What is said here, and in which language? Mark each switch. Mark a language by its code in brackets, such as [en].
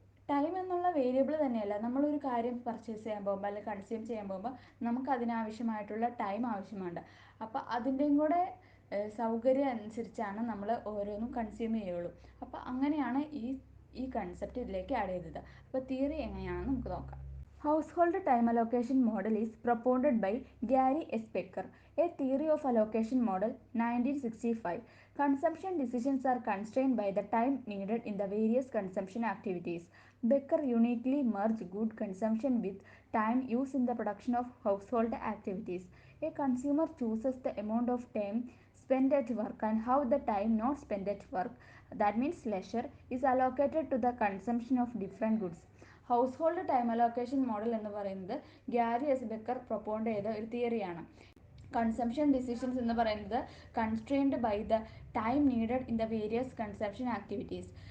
[ml] Time എന്നുള്ള variable തന്നെയല്ല, നമ്മളൊരു കാര്യം പർച്ചേസ് ചെയ്യാൻ പോകുമ്പോൾ അല്ലെങ്കിൽ കൺസ്യൂം ചെയ്യാൻ പോകുമ്പോൾ നമുക്ക് അതിനാവശ്യമായിട്ടുള്ള ടൈം ആവശ്യമുണ്ട്. അപ്പോൾ അതിൻ്റെയും കൂടെ സൗകര്യം അനുസരിച്ചാണ് നമ്മൾ ഓരോന്നും കൺസ്യൂം ചെയ്യുള്ളൂ. അപ്പോൾ അങ്ങനെയാണ് ഈ കൺസെപ്റ്റ് ഇതിലേക്ക് ആഡ് ചെയ്തത്. അപ്പോൾ തിയറി എങ്ങനെയാണെന്ന് നമുക്ക് നോക്കാം. [en] Household time allocation model is propounded by Gary S. Becker, a theory of allocation model, 1965. Consumption decisions are constrained by the time needed in the various consumption activities. Becker uniquely merged good consumption with time used in the production of household activities. A consumer chooses the amount of time spent at work and how the time not spent at work, that means leisure, is allocated to the consumption of different goods. [ml] House hold time allocation model എന്ന് പറയുന്നത് Gary S Baker പ്രൊപ്പോണ്ട് ചെയ്ത ഒരു തിയറിയാണ്. [en] consumption decisions [ml] എന്ന് പറയുന്നത് [en] Constrained by the time needed in the various consumption activities.